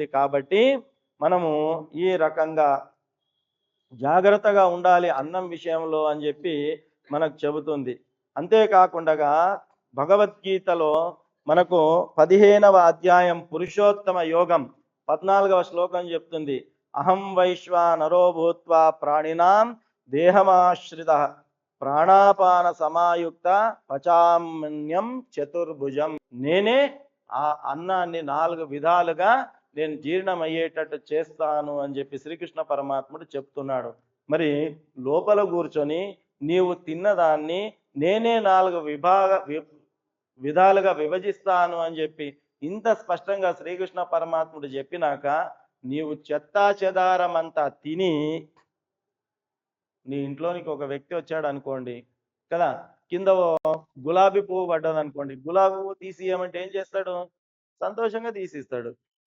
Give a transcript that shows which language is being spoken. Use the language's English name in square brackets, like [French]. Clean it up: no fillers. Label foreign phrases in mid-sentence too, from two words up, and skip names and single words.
[Telugu] కాబట్టి మనము ఈ రకంగా జాగ్రత్తగా ఉండాలి అన్నం విషయంలో అని చెప్పి మనకు చెబుతుంది. అంతేకాకుండా భగవద్గీతలో మనకు 15వ అధ్యాయం పురుషోత్తమ యోగం 14వ శ్లోకం చెప్తుంది, [Sanskrit] అహం వైశ్వానరో భూత్వా ప్రాణినాం దేహమాశ్రిత ప్రాణాపాన సమాయుక్త పచామ్యం చతుర్భుజం. [Telugu] నేనే ఆ అన్నాన్ని 4 విధాలుగా నేను జీర్ణమయ్యేటట్టు చేస్తాను అని చెప్పి శ్రీకృష్ణ పరమాత్ముడు చెప్తున్నాడు. మరి లోపల కూర్చొని నీవు తిన్నదాన్ని నేనే 4 విధాలుగా విభజిస్తాను అని చెప్పి ఇంత స్పష్టంగా శ్రీకృష్ణ పరమాత్ముడు చెప్పినాక నీవు చెత్తా చెదారమంతా తిని, నీ ఇంట్లోనికి ఒక వ్యక్తి వచ్చాడు అనుకోండి కదా, కింద గులాబీ పువ్వు పడ్డది అనుకోండి, గులాబీ పువ్వు తీసియమంటే ఏం చేస్తాడు, సంతోషంగా తీసిస్తాడు.